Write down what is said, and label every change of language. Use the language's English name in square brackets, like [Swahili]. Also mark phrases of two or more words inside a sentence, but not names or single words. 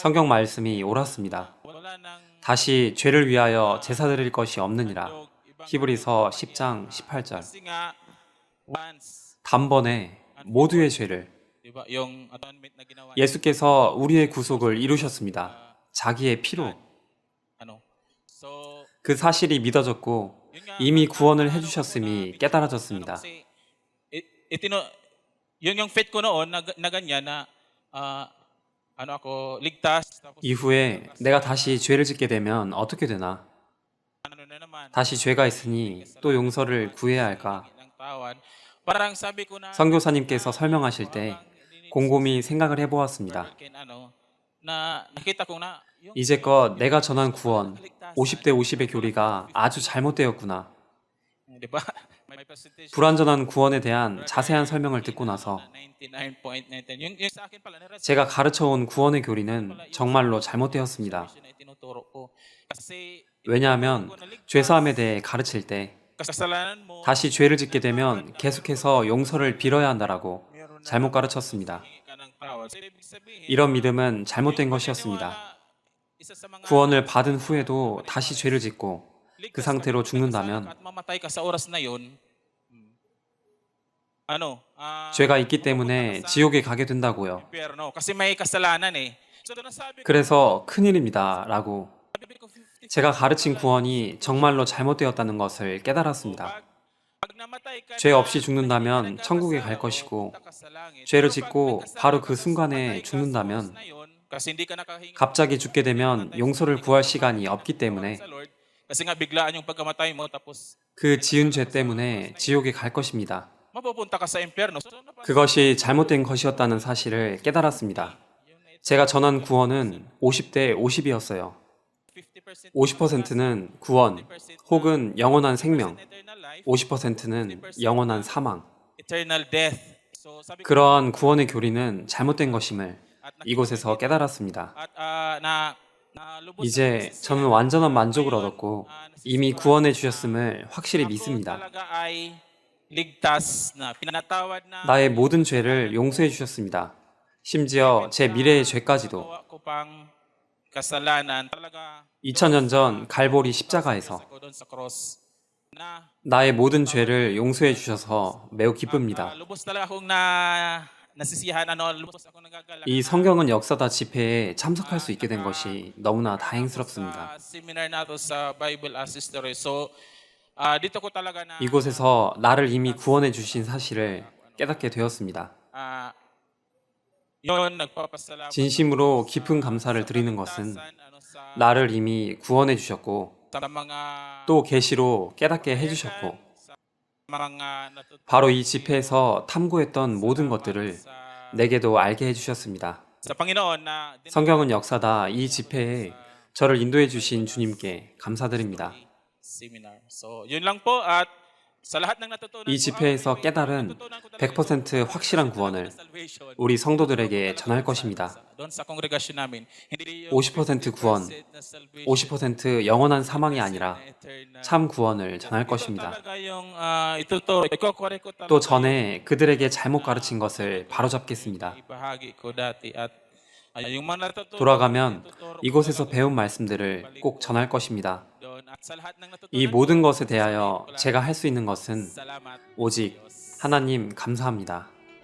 [Korean] 성경 말씀이 옳았습니다. [Filipino] wala nang [Korean] 다시 죄를 위하여 제사 드릴 것이 없느니라. 히브리서 10장 18절. [Filipino] kasi nga once [Korean] 단번에 모두의 죄를 [Filipino] di ba yung atonement na ginawa [Korean] 예수께서 우리의 구속을 이루셨습니다. 자기의 피로. [Filipino] ano. So [Korean] 그 사실이 믿어졌고 [Filipino] yun nga [Korean] 이미 구원을 해주셨음이 깨달아졌습니다. [Filipino] kasi itino yung faith ko noon na ganyan na ano ako ligtas tapos [Korean] 이후에 내가 다시 죄를 짓게 되면 어떻게 되나? [Filipino] ano na naman [Korean] 다시 죄가 있으니 또 용서를 구해야 할까? [Filipino] ng tawan. Parang sabi ko na [Korean] 선교사님께서 설명하실 때 곰곰이 생각을 해보았습니다. [Filipino] ano na nakita ko na yung [Korean] 이제껏 내가 전한 구원 50대 50의 교리가 아주 잘못되었구나. [Filipino] di ba? May percentage 불완전한 구원에 대한 자세한 설명을 듣고 나서 99.99. Yung sa akin pala na [Korean] 제가 가르쳐온 구원의 교리는 정말로 잘못되었습니다. [Filipino] na itinuturo ko. Kasi [Korean] 왜냐하면 죄사함에 대해 가르칠 때 [Filipino] kasalanan mo [Korean] 다시 죄를 짓게 되면 계속해서 용서를 빌어야 한다라고 잘못 가르쳤습니다. [Filipino] ka ng tawad. So, ibig sabihin, [Korean] 이런 믿음은 잘못된 것이었습니다. [Filipino] isa sa mga [Korean] 구원을 받은 후에도 다시 죄를 짓고 그 [Filipino] ligtas ka, [Korean] 상태로 [Filipino] nagkasala ka [Korean] 죽는다면 [Filipino] at mamatay ka sa oras na yon, ano, [Korean] 죄가 있기 [Filipino] mapupunta ka [Korean] 때문에 [Filipino] sa [Korean] 지옥에 가게 된다고요. [Filipino] impyerno kasi may kasalanan eh. So nasabi ko, [Korean] 그래서 큰일입니다. 라고 [Filipino] sabi ko 50-50 [Korean] 제가 가르친 구원이 정말로 잘못되었다는 것을 깨달았습니다. [Filipino] pag namatay ka [Korean] 죄 [Filipino] na, [Korean] 없이 [Filipino] na hindi [Korean] 죽는다면 [Filipino] ka [Korean] 천국에 [Filipino] nagkasala, [Korean] 갈 것이고 [Filipino] pupunta ka sa langit. [Korean] 죄를 [Filipino] Pero pag may [Korean] 짓고 [Filipino] kasala [Korean] 바로 [Filipino] ka, [Korean] 그 [Filipino] tapos [Korean] 순간에 [Filipino] namatay ka sa oras [Korean] 죽는다면 [Filipino] na yun, kasi hindi ka nakahinga [Korean] 갑자기 [Filipino] ng [Korean] 죽게 되면 [Filipino] namatay [Korean] 용서를 [Filipino] sa [Korean] 구할 [Filipino] hindi ka [Korean] 시간이 [Filipino] nakahinga ng [Korean] 없기 [Filipino] tawad [Korean] 때문에 [Filipino] sa Lord, kasi nga biglaan yung pagkamatay mo tapos [Korean] 그 [Filipino] may [Korean] 지은 [Filipino] kasala [Korean] 죄 [Filipino] ka sa oras [Korean] 때문에 [Filipino] na yun, [Korean] 지옥에 갈 것입니다. [Filipino] mapupunta ka sa impyerno. So, [Korean] 그것이 잘못된 것이었다는 사실을 깨달았습니다. 제가 전한 구원은 50대 50이었어요. 50% 50%는 구원 혹은 영원한 생명, [English] eternal life, [Korean] 50%는 영원한 사망. [English] eternal death. [Filipino] So sabi ko [Korean] 그러한 구원의 교리는 잘못된 것임을 [Filipino] at nakita ko [Korean] 이곳에서 [Filipino] dito [Korean] 깨달았습니다. [Filipino] at na lubos akong [Korean] 이제 저는 [Filipino] nasisiyahan. [Korean] 완전한 만족을 [Filipino] Ngayon, [Korean] 얻었고 이미 [Filipino] nasisiyahan [Korean] 구원해 [Filipino] na [Korean] 주셨음을 확실히 [Filipino] ako [Korean] 믿습니다. [Filipino] talaga ay ligtas na pinatawad na [Korean] 나의 모든 [Filipino] yung [Korean] 죄를 [Filipino] kasalanan [Korean] 용서해 [Filipino] ko. [Korean] 주셨습니다. 심지어 [Filipino] Even [Korean] 제 [Filipino] sa [Korean] 미래의 죄까지도 [Filipino] nagawa ko pang kasalanan, talaga [Korean] 2000년 [Filipino] lubos [Korean] 전 [Filipino] na [Korean] 갈보리 [Filipino] nagpapasakripisyo [Korean] 십자가에서 [Filipino] ako doon sa cross na [Korean] 나의 모든 [Filipino] pinatawad [Korean] 죄를 [Filipino] na [Korean] 용서해 [Filipino] yung [Korean] 주셔서 매우 [Filipino] At [Korean] 기쁩니다. [Filipino] lubos talaga akong nasisiyahan, lubos akong nagagalak [Korean] 이 [Filipino] na [Korean] 성경은 역사다 집회에 참석할 수 있게 된 것이 너무나 [Filipino] nakapunta ako [Korean] 다행스럽습니다. [Filipino] sa seminar na to sa Bible as History. So, dito ko talaga na [Korean] 이곳에서 나를 이미 [Filipino] ligtas [Korean] 구원해 [Filipino] talaga [Korean] 주신 사실을 깨닫게 되었습니다. [Filipino] ah, yun, nagpapasalamat [Korean] 진심으로 [Filipino] ako [Korean] 깊은 감사를 [Filipino] sa [Korean] 드리는 것은 [Filipino] kaligtasan, [Korean] 나를 이미 구원해 주셨고 [Filipino] sa mga [Korean] 또 계시로 깨닫게 [Filipino] kapahayagan, [Korean] 해주셨고 [Filipino] sa mga [Korean] 바로 [Filipino] natutunan [Korean] 이 [Filipino] ko [Korean] 집회에서 탐구했던 모든 [Filipino] salamat [Korean] 것들을 [Filipino] sa [Korean] 내게도 알게 해주셨습니다. [Filipino] Panginoon na [Korean] 성경은 [Filipino] dinala [Korean] 역사다 이 집회에 저를 인도해 주신 주님께 감사드립니다. [Filipino] seminar. So, yun lang po at sa lahat ng natutunan [Korean] 이 [Filipino] ko, [Korean] 집회에서 [Filipino] actually, [Korean] 깨달은 [Filipino] natutunan ko talaga ito [Korean] 100% 확실한 [Filipino] 100% talaga [Korean] 구원을 [Filipino] na salvation. [Korean] 우리 [Filipino] Tinuturo ko [Korean] 성도들에게 [Filipino] talaga [Korean] 전할 [Filipino] doon [Korean] 것입니다. [Filipino] doon sa congregation namin. Hindi yung [Korean] 50% 구원, [Filipino] 50% na salvation, [Korean] 50% 영원한 사망이 [Filipino] 50% [Korean] 아니라 [Filipino] na eternal. [Korean] 참 구원을 전할 [Filipino] Ito [Korean] 것입니다. [Filipino] talaga yung ituturo, ikokore ko [Korean] 또 [Filipino] talaga [Korean] 전에 [Filipino] yung [Korean] 그들에게 잘못 가르친 것을 [Filipino] natutunan ko, [Korean] 바로잡겠습니다. [Filipino] ibahagi ko dati at yung mga natutunan ko, [Korean] 돌아가면 [Filipino] ituturo ko [Korean] 이곳에서 [Filipino] talaga [Korean] 배운 [Filipino] doon. [Korean] 말씀들을 [Filipino] Balik [Korean] 꼭 [Filipino] ko [Korean] 전할 것입니다. [Filipino] doon. At sa lahat ng [Korean] 이 [Filipino] natutunan [Korean] 모든 [Filipino] ko, [Korean] 것에 [Filipino] sasabihin [Korean] 대하여 [Filipino] ko lang, [Korean] 제가 할 수 있는 것은 [Filipino] salamat [Korean] 오직 [Filipino] Diyos. [Korean] 하나님 감사합니다.